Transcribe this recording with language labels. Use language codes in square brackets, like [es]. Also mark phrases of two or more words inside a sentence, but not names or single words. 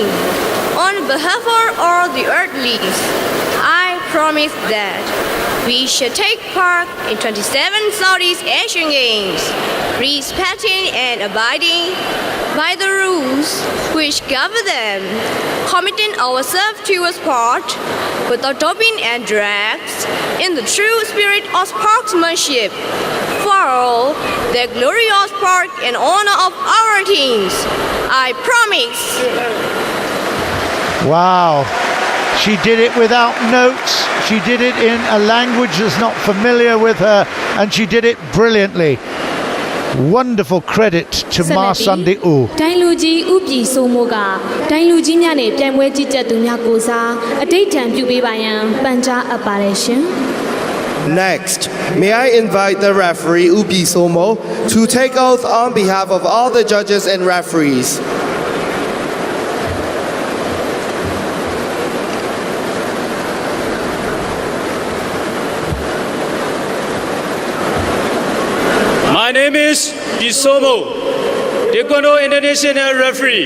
[en] On behalf of all the Earthlies, I promise that we shall take part in 27 Southeast Asian Games, respecting and abiding by the rules which govern them, committing ourselves to a sport without doping and drugs, in the true spirit of sportsmanship, for the glorious sport and honor of our teams. I promise. Wow. She did it without notes. She did it in a language that's not familiar with her, and she did it brilliantly. Wonderful credit to Ma Sunday U. [my] ဒိုင်လူကြီးဥပြည်စိုးမိုးကဒိုင်လူကြီးများနဲ့ပြိုင်ပွဲကြီးကြပ်သူများကိုစားအတိတ်ထံပြုပေးပါရန်ပန်ကြားအပ်ပါတယ်ရှင် [en] Next, may I invite the referee Upi Somo to take oath on behalf of all the judges and referees. My name is Pisomo, Taekwondo International Referee.